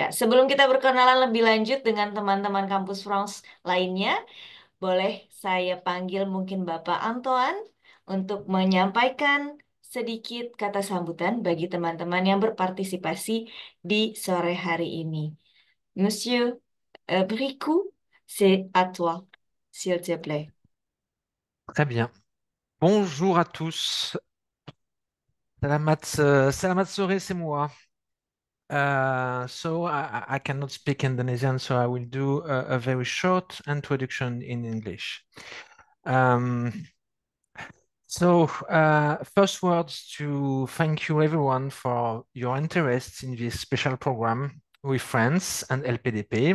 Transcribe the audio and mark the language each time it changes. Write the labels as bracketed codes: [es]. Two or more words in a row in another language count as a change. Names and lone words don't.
[id] Sebelum kita berkenalan lebih lanjut dengan teman-teman kampus France lainnya, boleh saya panggil mungkin Bapak Antoine untuk menyampaikan sedikit kata sambutan bagi teman-teman yang berpartisipasi di sore hari ini. [fr] Monsieur Bricou, c'est à toi, s'il te plaît. Très bien. Bonjour à tous. [id] Salamat sore, [fr] c'est moi. [en] So I cannot speak Indonesian, so I will do a very short introduction in English. Um, First words to thank you everyone for your interest in this special program with friends and LPDP.